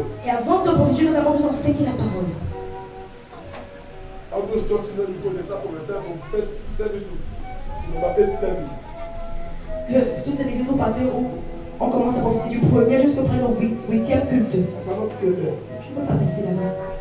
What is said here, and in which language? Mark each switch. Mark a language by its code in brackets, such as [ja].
[fr] avant de prophétiser, nous devons vous enseigner la parole. [en] All those church children go, they start prophesying from first service to number 8 service. [fr] Que toutes les églises vont partir où on commence à prophétiser du premier jusqu'au présent 8e culte. [en] I cannot stay there. [fr] Je ne peux pas rester là-bas.